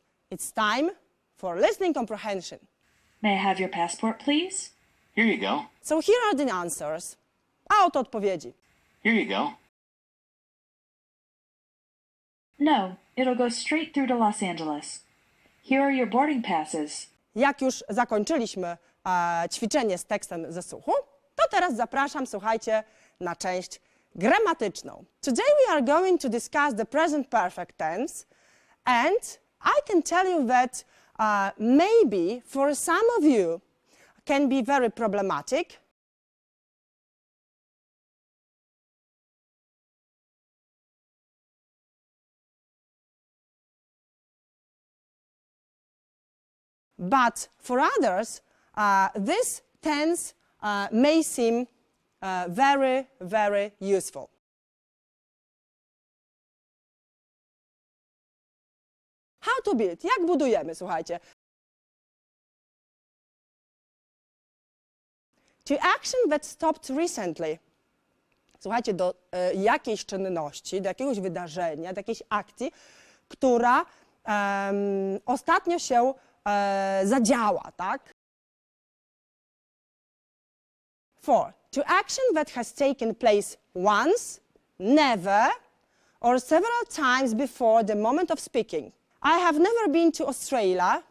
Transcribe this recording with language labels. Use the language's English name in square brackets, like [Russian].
[English] It's time for listening comprehension. May I have your passport, please? Here you go. So here are the answers. A oto odpowiedzi. Here you go. No, it'll go straight through to Los Angeles. Here are your boarding passes. [Polish] Jak już zakończyliśmy ćwiczenie z tekstem ze słuchu, to teraz zapraszam, słuchajcie, na część gramatyczną. [English] Today we are going to discuss the present perfect tense, and I can tell you that maybe for some of you can be very problematic. But for others, this tense may seem very, very useful. How to build? [Polish] Jak budujemy, słuchajcie? [English] To action that stopped recently. [Polish] Słuchajcie, do jakiejś czynności, do jakiegoś wydarzenia, do jakiejś akcji, która ostatnio się zadziała, tak? [English] 4. To action that has taken place once, never, or several times before the moment of speaking. I have never been to Australia.